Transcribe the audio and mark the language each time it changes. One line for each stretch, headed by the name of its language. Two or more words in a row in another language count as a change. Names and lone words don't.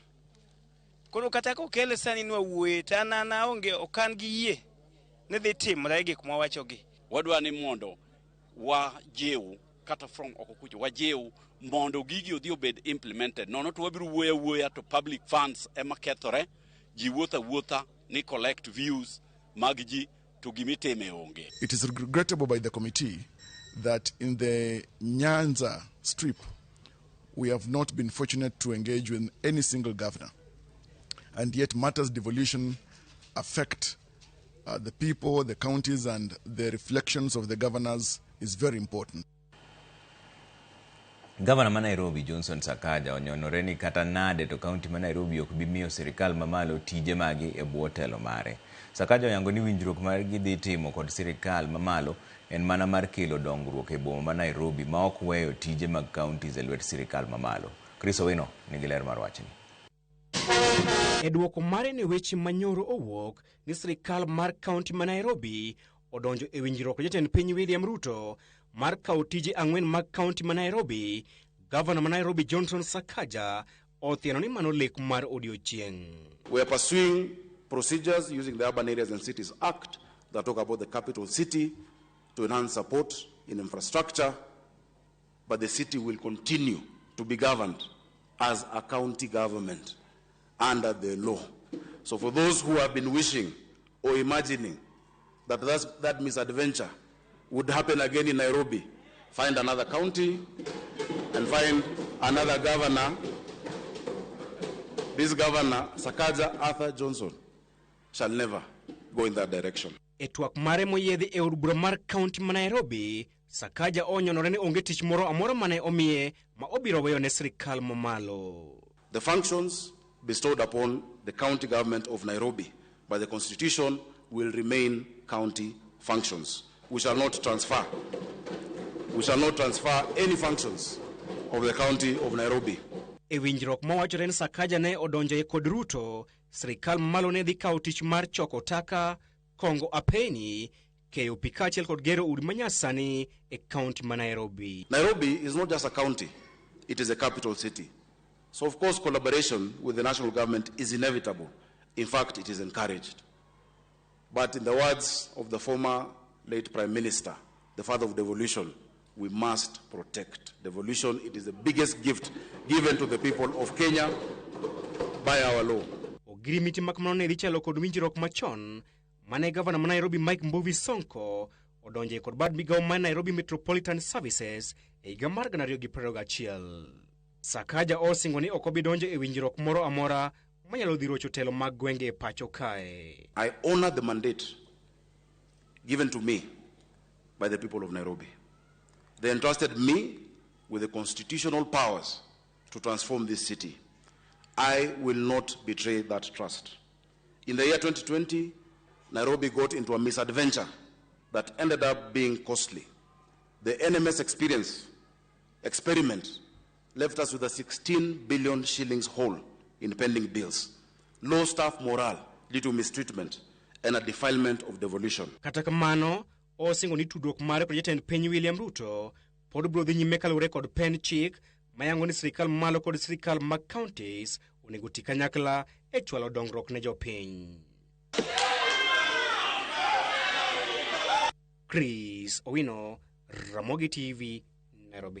Luo (Kenya and Tanzania): Koro kata ko kele sani nwa wuoye tanana onge okan gi yie ne dhi timre gik mwawachogi. Wadwa ni mondo wajiw kata from okokucho wajiw mondo gigi odhi obed implemented. Nono to wabiro wuoya to
English: public funds
Luo (Kenya and Tanzania): ema kethore, ji wuotha ni
English: collect views
Luo (Kenya and Tanzania): mag ji to gimiteme onge.
English: It is regrettable by the committee that in the Nyanza strip we have not been fortunate to engage with any single governor, and yet matters devolution affect the people, the counties, and the reflections of the governors is very important.
Luo (Kenya and Tanzania): Gavana ma Nairobi Johnson Sakaja onyonore ni kata nade to kaunti ma Nairobi ok bi miyo sirikal mamalo tije magi e bwo telo mare. Sakaja oyango ni winjruok mar gidhi timo kod sirikal mamalo en mana mar kelo dongruok e boma ma Nairobi ma ok weyo tije mag counties e lwet sirikal mamalo. Chris Owino nigi ler mar wachni. E duoko mare ne weche manyoro owuok ni sirikal mar kaunti ma Nairobi odonjo e winjruok jatend piny William Ruto mar kawo tije 4 mag kaunti ma Nairobi. Governor ma Nairobi Johnson Sakaja othieno ni mano lek mar odiochieng'.
English: We are pursuing procedures using the Urban Areas and Cities Act that talk about the capital city to enhance support in infrastructure, but the city will continue to be governed as a county government under the law. So for those who have been wishing or imagining that that misadventure would happen again in Nairobi, find another county and find another governor. This governor, Sakaja Arthur Johnson, shall never go in that direction.
Luo (Kenya and Tanzania): E twak mare moyedhi e od bura mar kaunti ma Nairobi, Sakaja onyonore ni onge tich moro amora mane omiye ma obiro weyo ne sirikal mamalo.
English: The functions bestowed upon the county government of Nairobi by the constitution will remain county functions. We shall not transfer any functions of the county of Nairobi.
Luo (Kenya and Tanzania): E winjruok mawachore ni Sakaja ne odonjo kod Ruto, sirikal mamalo ne dhi kawo tich mar choko taka, kongo apeni, keyo pi kaachiel kod gero udi manyasani e kaunti ma Nairobi.
English: Nairobi is not just a county, it is a capital city. So of course collaboration with the national government is inevitable. In fact, it is encouraged. But in the words of the former late Prime Minister, the father of devolution, we must protect devolution. It is the biggest gift given to the people of Kenya by our law.
Luo (Kenya and Tanzania): Ogirimiti makamano ne dichalo kod winjruok machon mane Governor ma Nairobi Mike Mbuvi Sonko odonje kod bad migawo ma Nairobi Metropolitan Services e higa mar 2021. Sakaja osingo ni ok obi donjo e winjruok moro amora manyalo dhi rocho telo mag gwenge e pacho kae.
English: I honor the mandate given to me by the people of Nairobi. They entrusted me with the constitutional powers to transform this city. I will not betray that trust. In the year 2020, Nairobi got into a misadventure that ended up being costly. The NMS experiment left us with a 16 billion shillings hole in pending bills, low staff morale due to mistreatment, and a defilement of devolution.
Luo (Kenya and Tanzania): Kata kamano, osingo ni tudruok mare kod jatend piny William Ruto pod biro dhi nyime kaluwore kod pen chik mayango ni sirikal malo kod sirikal mag counties onego ti kanyakla e chwalo dongruok ne jopiny. Chris Owino, Ramogi TV, Nairobi.